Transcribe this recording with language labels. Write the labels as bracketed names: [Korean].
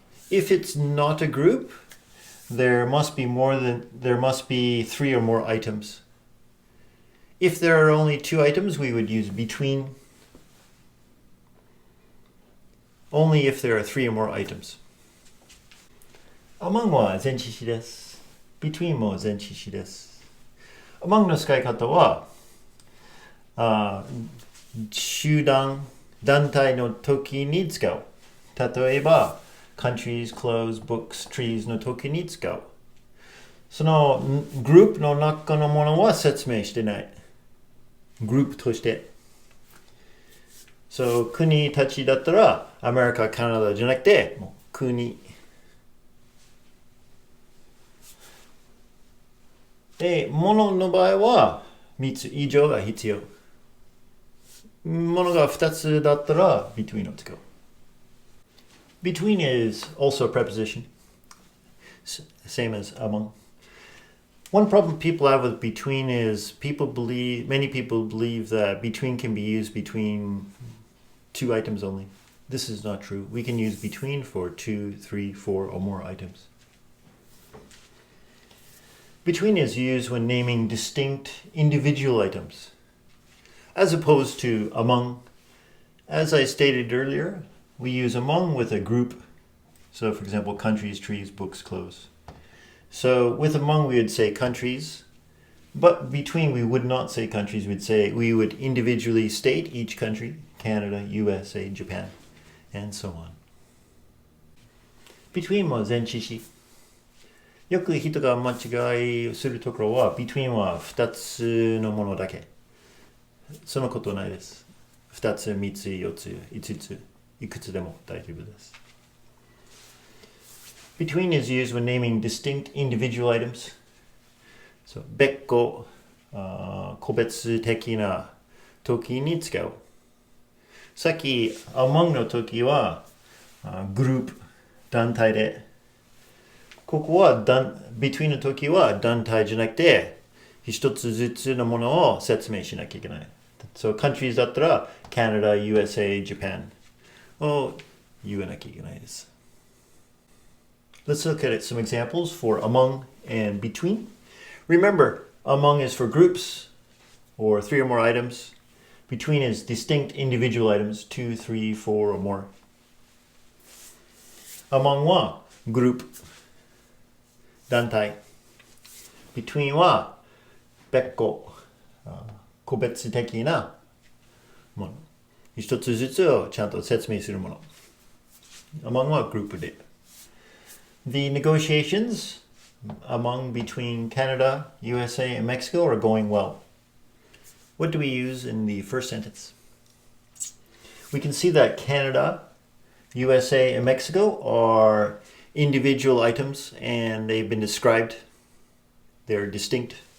[English] If it's not a group, there must be three or more items. If there are only two items, we would use between. Only if there are three or more items. [Japanese] Among は前置詞です。between も前置詞です。 among の使い方は、集団、団体の時に使う。例えば、 [English] countries, clothes, books, trees [Japanese] の時に使う。そのグループの中のものは説明してない。グループとして。 So, 国たちだったら、アメリカ、カナダじゃなくて、もう国。で、物の場合は、3つ以上が必要。物が2つだったら、between を使う。 [English] Between is also a preposition, same as among. One problem people have with between is many people believe that between can be used between two items only. This is not true. We can use between for 2, 3, 4 or more items. Between is used when naming distinct individual items, as opposed to among. As I stated earlier, we use among with a group. So, for example, countries, trees, books, clothes. So with among we would say countries, but between we would not say countries. We would individually state each country, Canada, USA, Japan, and so on. [Japanese] Between も前置詞。よく人が間違いするところは between は2つのものだけ。そのことないです。2つ、3つ、4つ、5つ、いくつでも大丈夫です。 Between is used when naming distinct individual items. So, 別個、個別的な時に使う。さっき among の時はグループ、団体で。ここはbetween の時は団体じゃなくて一つずつのものを説明しなきゃいけない。 So, countries だったら Canada, USA, Japan を言わなきゃいけないです。 [English] Let's look at some examples for among and between. Remember, among is for groups or 3 or more items. Between is distinct individual items, 2, 3, 4 or more. [Japanese] Among は group, 団体。 Between は別個、個別的なもの。一つずつをちゃんと説明するもの。Among はグループで。 [English] The negotiations between Canada, USA, and Mexico are going well. What do we use in the first sentence? We can see that Canada, USA, and Mexico are individual items and they've been described. They're distinct.